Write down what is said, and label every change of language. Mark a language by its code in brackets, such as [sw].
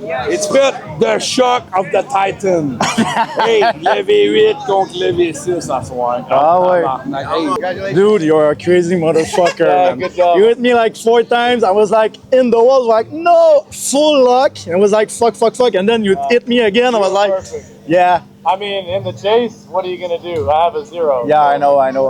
[en] It's been the shock of the Titan. [fr] Hey, le V8 contre le V6 ce soir. Ah ouais. [en] Hey, Dude, you're a crazy motherfucker, man. good job. You hit me like 4 times. I was like in the wall, like no, full luck. And was like fuck. And then you hit me again. I was like, yeah, I mean, in the chase, what are you gonna do? I have a 0. yeah, I know.